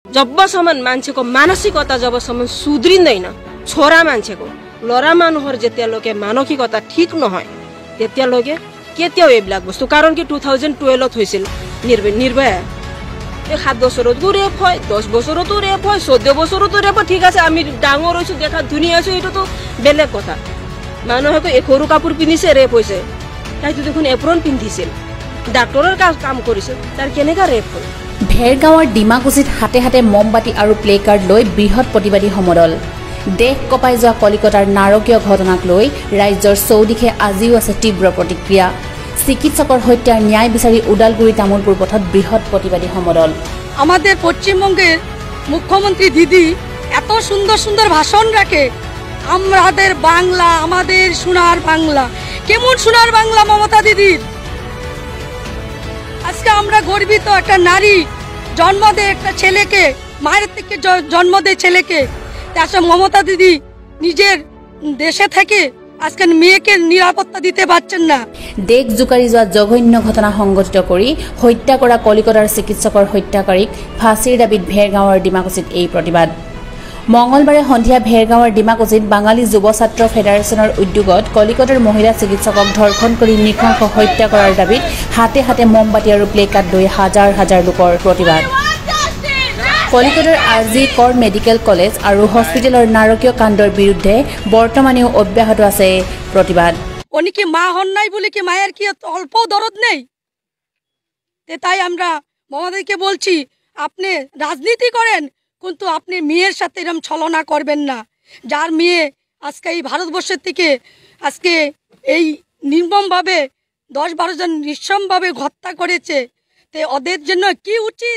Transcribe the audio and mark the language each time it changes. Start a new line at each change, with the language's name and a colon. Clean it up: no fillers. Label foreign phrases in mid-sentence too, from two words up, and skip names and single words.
Nepali: जबसम्म मान्छेको मानसिकता जबसम्म सुध्रिँदैन, छोरा मान्छेको लरा
Assamese: মানুহৰ যেতিয়ালৈকে মানসিকতা ঠিক নহয় তেতিয়ালৈকে কেতিয়াও এইবিলাক বস্তু, কাৰণ কি 2012 হৈছিল নিৰ্ভয়া, 7 বছৰতো ৰেপ হয়, 10 বছৰতো ৰেপ হয়, 14 বছৰতো ৰেপ হয়। ঠিক আছে, আমি ডাঙৰ হৈছো, দেখা ধুনীয়া হৈছো, এইটোতো বেলেগ কথা। মানুহেতো সৰু কাপোৰ পিন্ধিছে, ৰেপ হৈছে। তাইতো দেখোন এপ্ৰন পিন্ধিছিল, ডাক্তৰৰ কাম কৰিছিল, তাৰ কেনেকা ৰেপ হ'ল? ভেৰগাঁৱৰ ডিমাকুছিত হাতে হাতে মমবাতি আৰু প্লে কাৰ্ড লৈ বৃহৎ প্ৰতিবাদী সমদল। দেশ কঁপাই যোৱা কলিকতাৰ নাৰকীয় ঘটনাক লৈ ৰাজ্যৰ চৌদিশে আজিও আছে তীব্ৰ প্ৰতিক্ৰিয়া। চিকিৎসকৰ হত্যাৰ ন্যায় বিচাৰি ওদালগুৰি তামুলপুৰ পথত বৃহৎ প্ৰতিবাদী সমদল।
Bangla: আমাদের পশ্চিমবঙ্গের মুখ্যমন্ত্রী দিদি এত সুন্দর সুন্দর ভাষণ রাখে, আমাদের বাংলা, আমাদের সোনার বাংলা। কেমন সোনার বাংলা মমতা দিদির? আজকে আমরা গর্বিত, একটা নারী জন্ম দেয় একটা ছেলেকে, মায়ের থেকে জন্ম দেয় ছেলেকে। আসলে মমতা দিদি নিজের দেশে থেকে আজকে মেয়েকে নিরাপত্তা দিতে পারছেন না।
Assamese: দেশ জোকাৰি যোৱা জঘন্য ঘটনা সংঘটিত কৰি হত্যা কৰা কলিকতাৰ চিকিৎসকৰ হত্যাকাৰীক ফাঁচীৰ দাবীত ভেৰগাঁৱৰ ডিমাকুছিত এই প্ৰতিবাদ। মঙলবাৰে সন্ধিয়া ভেৰগাঁৱৰ ডিমাকুছিত বাঙালী যুৱ ছাত্ৰ ফেডাৰেশ্যনৰ উদ্যোগত কলিকতাৰ মহিলা চিকিৎসকক ধৰ্ষণ কৰি নৃশংস হত্যা কৰাৰ দাবীত হাতে হাতে মমবাতি আৰু প্লে কাৰ্ড লৈ হাজাৰ হাজাৰ লোকৰ প্ৰতিবাদ। কলিকতাৰ আজি কৰ মেডিকেল কলেজ আৰু হস্পিটেলৰ নাৰকীয় কাণ্ডৰ বিৰুদ্ধে বৰ্তমানেও অব্যাহত আছে প্ৰতিবাদ।
Bangla: উনি কি মা হন নাই বলে কি মায়ের কি অল্প দরদ নেই? তাই আমরা মমতাকে বলছি, আপনি রাজনীতি করেন কিন্তু আপনি মেয়ের সাথে এরকম ছলনা করবেন না। যার মেয়ে আজকে এই ভারতবর্ষের থেকে আজকে এই নির্মমভাবে 10-12 জন নিঃসমভাবে হত্যা করেছে, তো ওদের জন্য কি উচিত?